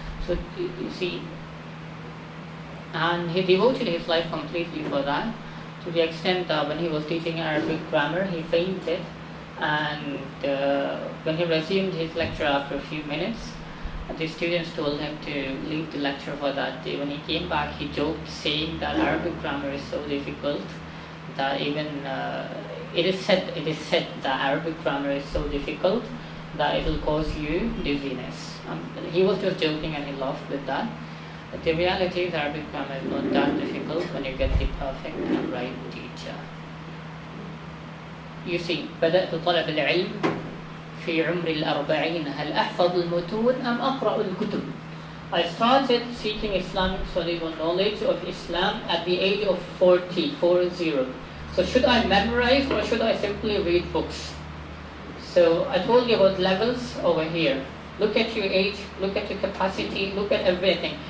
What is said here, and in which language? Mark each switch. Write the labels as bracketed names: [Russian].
[English] So you see, and he devoted his life completely for that, to the extent that when he was teaching Arabic grammar, he fainted, and when he resumed his lecture after a few minutes, the students told him to leave the lecture for that day. When he came back, he joked, saying that Arabic grammar is so difficult that even it is said that Arabic grammar is so difficult that it will cause you dizziness. He was just joking and he laughed with that. But the reality is Arabic grammar is not that difficult when you get the perfect and right teacher. You see, [Arabic] بدأت طلب العلم في عمر 40. هل أحفظ المتون أم أقرأ الكتب? [English] I started seeking Islamic studies or knowledge of Islam at the age of 40. So should I memorize or should I simply read books? So I told you about levels over here. Look at your age, look at your capacity, look at everything.